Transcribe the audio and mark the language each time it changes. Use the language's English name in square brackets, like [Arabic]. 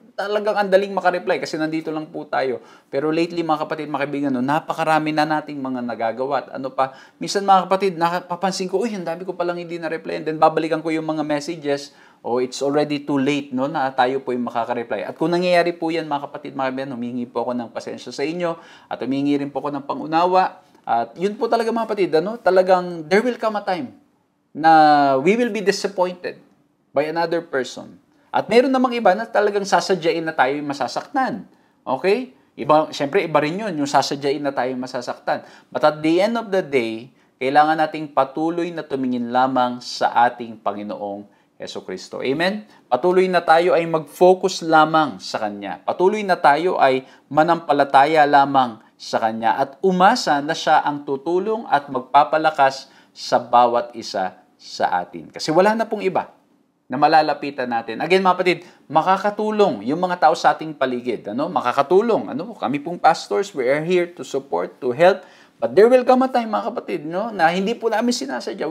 [Filipino] Talagang ang daling makareply kasi nandito lang po tayo. Pero lately, mga kapatid, mga kaibigan, napakarami na nating mga nagagawa. At ano pa, minsan mga kapatid, napapansin ko, ang dami ko palang hindi na-reply. [English] And then, [Filipino] babalikan ko yung mga messages. [English] It's already too late, [Filipino] na tayo po yung makakareply. At kung nangyayari po yan, mga kapatid, mga kaibigan, humingi po ako ng pasensya sa inyo. At humingi rin po ako ng pangunawa. At yun po talaga, mga kapatid, talagang [English] there will come a time [Filipino] na [English] we will be disappointed by another person. [Filipino] At meron namang iba na talagang sasadyain na tayo masasaktan. Okay? Siyempre, iba rin yun, yung sasadyain na tayo masasaktan. [English] But at the end of the day, [Filipino] kailangan nating patuloy na tumingin lamang sa ating Panginoong Jesucristo. Amen? Patuloy na tayo ay mag-focus lamang sa Kanya. Patuloy na tayo ay manampalataya lamang sa Kanya at umasa na Siya ang tutulong at magpapalakas sa bawat isa sa atin. Kasi wala na pong iba na malalapitan natin. Again, mga kapatid, makakatulong yung mga tao sa ating paligid. Makakatulong. Kami pong [English] pastors, we are here to support, to help. But there will come a time, [Filipino] mga kapatid, na hindi po namin sinasadya.